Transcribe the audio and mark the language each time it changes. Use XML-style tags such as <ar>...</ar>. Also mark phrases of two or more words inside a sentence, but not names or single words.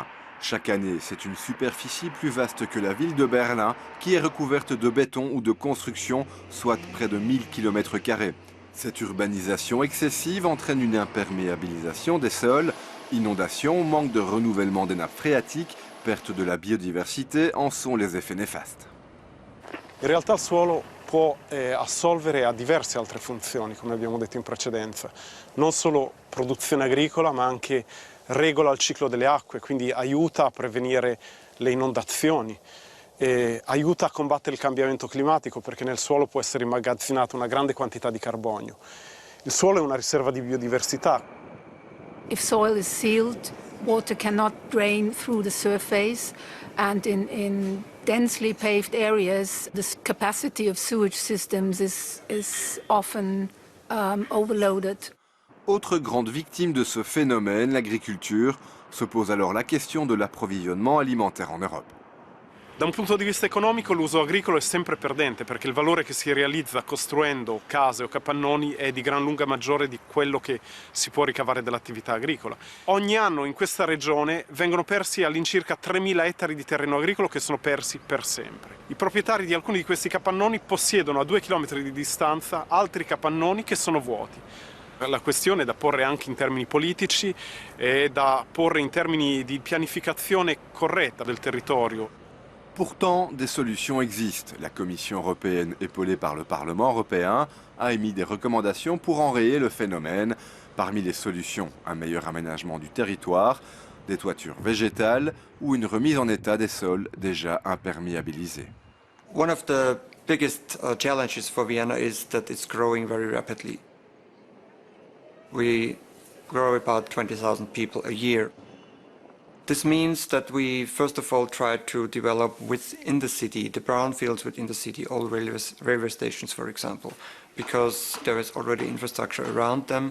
<fr>Chaque année, c'est une superficie plus vaste que la ville de Berlin qui est recouverte de béton ou de construction, soit près de 1000 km². Cette urbanisation excessive entraîne une imperméabilisation des sols, inondations, manque de renouvellement des nappes phréatiques, perte de la biodiversité en sont les effets néfastes.</fr> <it>In realtà il suolo può assolvere a diverse altre funzioni, come abbiamo detto in precedenza, non solo produzione agricola ma anche regola il ciclo delle acque, quindi aiuta a prevenire le inondazioni. Aiuta a combattere il cambiamento climatico perché nel suolo può essere immagazzinata una grande quantità di carbonio. Il suolo è una riserva di biodiversità.</it> <en>If soil is sealed, water cannot drain through the surface, and in densely paved areas, the capacity of sewage systems is often overloaded.</en> <fr>Autre grande victime de ce phénomène, l'agriculture, se pose alors la question de l'approvisionnement alimentaire en Europe.</fr> <it>Da un punto di vista economico l'uso agricolo è sempre perdente perché il valore che si realizza costruendo case o capannoni è di gran lunga maggiore di quello che si può ricavare dall'attività agricola. Ogni anno in questa regione vengono persi all'incirca 3.000 ettari di terreno agricolo che sono persi per sempre. I proprietari di alcuni di questi capannoni possiedono a 2 chilometri di distanza altri capannoni che sono vuoti. La questione è da porre anche in termini politici e da porre in termini di pianificazione corretta del territorio.</it> <fr>Pourtant, des solutions existent. La Commission européenne, épaulée par le Parlement européen, a émis des recommandations pour enrayer le phénomène. Parmi les solutions, un meilleur aménagement du territoire, des toitures végétales ou une remise en état des sols déjà imperméabilisés.</fr> <en>One of the biggest challenges for Vienna is that it's growing very rapidly. We grow about 20,000 people a year. This means that we first of all try to develop within the city, the brownfields within the city, all railway stations, for example, because there is already infrastructure around them.</en>